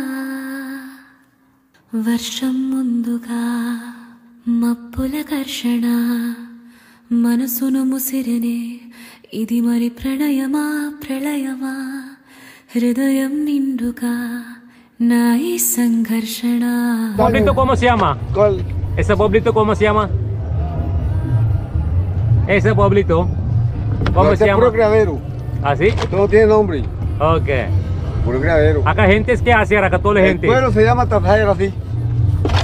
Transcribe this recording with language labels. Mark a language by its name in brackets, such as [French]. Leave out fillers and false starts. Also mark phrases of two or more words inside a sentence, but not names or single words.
[Telugu] వర్షం ముందుగా మప్పుల ఘర్షణ మనసును ముసిరనే ఇది మరి ప్రణయమా ప్రళయమా హృదయం నిండుగా నా ఈ సంఘర్షణ. [Spanish] ¿Pueblito cómo se llama? ¿Cuál? ¿Ese pueblito cómo se llama? Ese pueblito ¿cómo se llama? Puro criadero. ¿Ah, sí? Esto no tiene nombre. Ok. Puro criadero. Acá gente es que hace acá toda la El gente. pueblo se llama Tafayra así.